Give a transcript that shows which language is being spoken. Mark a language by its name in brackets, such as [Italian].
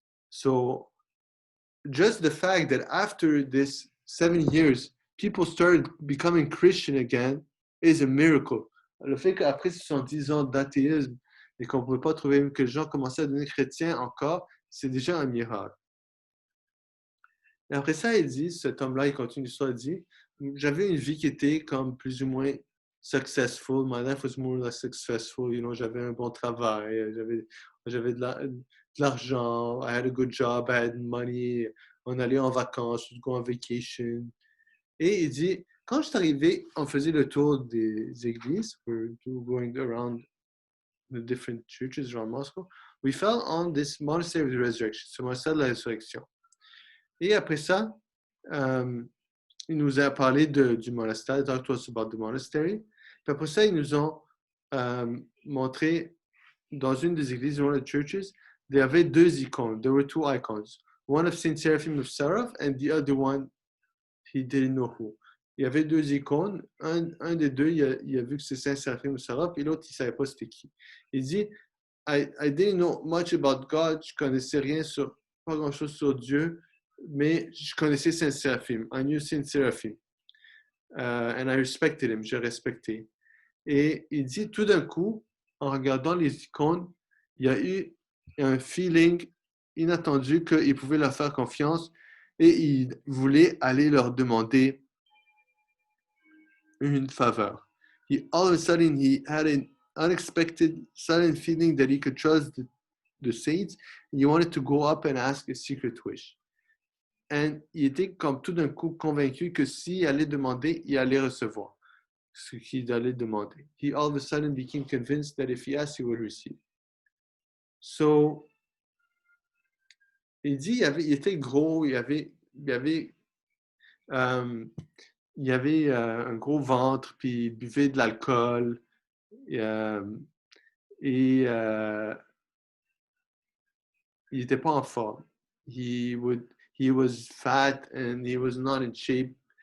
[English] So, just the fact that after this 7 years, people started becoming Christian again is a miracle. [French] Le fait qu'après 70 ans d'athéisme et qu'on ne pouvait pas trouver que les gens commençaient à devenir chrétiens encore, c'est déjà un miracle. Et après ça, il dit, cet homme-là, il continue l'histoire, il dit, j'avais une vie qui était comme plus ou moins successful. [English] My life was more or less successful. You know, [French] j'avais un bon travail, j'avais de l'argent, [English] I had a good job, I had money, [French] on allait en vacances, on [English] go on vacation. [French] Et il dit, quand je suis arrivé, on faisait le tour des églises, [English] we're going around the different churches around Moscow, we fell on this monastery of the resurrection, [French] ce monastère de la résurrection. Et après ça, il nous a parlé du monastère, [English] talk to us about the monastery. [French] Puis après ça, ils nous ont montré dans une des églises, [English] one of the churches, [French] il y avait deux icônes. [English] There were two icons. One of Saint Seraphim of Sarov and the other one, he didn't know who. [French] Il y avait deux icônes. Un des deux, il a vu que c'est Saint Seraphim of Sarov et l'autre, il ne savait pas c'était qui. Il dit, [English] I didn't know much about God. [French] Je ne connaissais rien pas grand-chose sur Dieu, mais je connaissais Saint Seraphim. [English] I knew Saint Seraphim. And I respected him. [French] Je respectais. Et il dit, tout d'un coup, en regardant les icônes, il y a eu un feeling inattendu qu'il pouvait leur faire confiance et il voulait aller leur demander une faveur. [English] All of a sudden, he had an unexpected, sudden feeling that he could trust the saints. And he wanted to go up and ask a secret wish. [French] Et il était comme tout d'un coup convaincu que s'il allait demander, il allait recevoir ce qu'il allait demander. [English] He all of a sudden became convinced that if he asked, he would receive. [French] So, il dit, il était gros, il avait un gros ventre, puis il buvait de l'alcool, et il n'était pas en forme. [English] He was fat and he was not in shape.